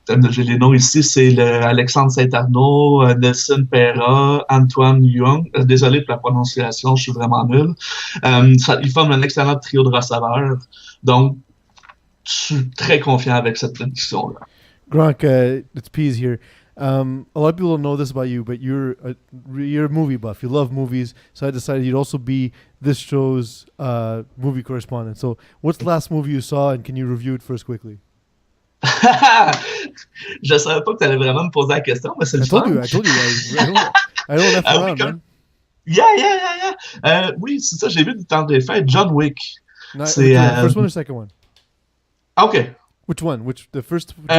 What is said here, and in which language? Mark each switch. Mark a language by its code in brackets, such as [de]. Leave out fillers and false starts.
[fr] J'ai les noms ici, c'est Alexandre Saint-Arnaud, Nelson Perra, Antoine Young. Désolé pour la prononciation, je suis vraiment nul. Ils forment un excellent trio de receveurs. Donc, je suis très confiant avec cette prédiction-là. [en] Gronk, it's Pease here. A lot of people don't know this about you, but you're a movie buff. You love movies, so I decided you'd also be this show's movie correspondent. So, what's the last movie you saw, and can you review it for us quickly? [fr] Je savais pas que tu allais vraiment me poser la question, mais c'est le fun. [en] I told you. I don't F around, man. Yeah. [fr] Oui, c'est ça, j'ai vu du temps des fêtes. [en] John Wick. No, c'est first one or second one? Okay. Which one? The first?